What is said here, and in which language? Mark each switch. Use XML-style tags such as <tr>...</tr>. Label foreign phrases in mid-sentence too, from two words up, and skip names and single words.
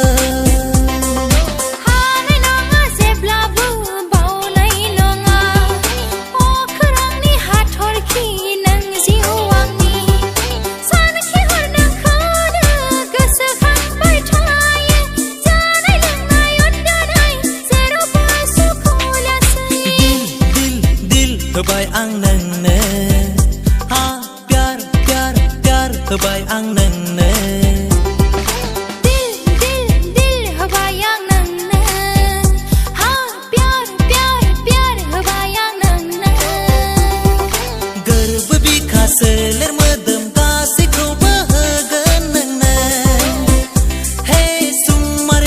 <brx>हानाय नङा जेब्लाबो बावनाय नङा अख्रांनि हाथरखि नों जिउ आंनि सानखिहर नोंखौनो गोसोखांबाय थायो जानाय लोंनाय उन्दुनाय जेरावबो सुखु लासै</brx> <hi>दिल दिल</hi> <brx>होबाय आं नोंनो हा</brx> <hi>प्यार प्यार प्यार</hi> <brx>होबाय आं नोंनो</brx> <hi>दिल दिल दिल</hi> <brx>होबाय आं नोंनो हा</brx> <hi>प्यार प्यार प्यार</hi> <brx>होबाय आं नोंनो गोरबो बिखा सोलेर मोदोम गासैखौबो होगोन नोंनो हे सुम्मा</brx>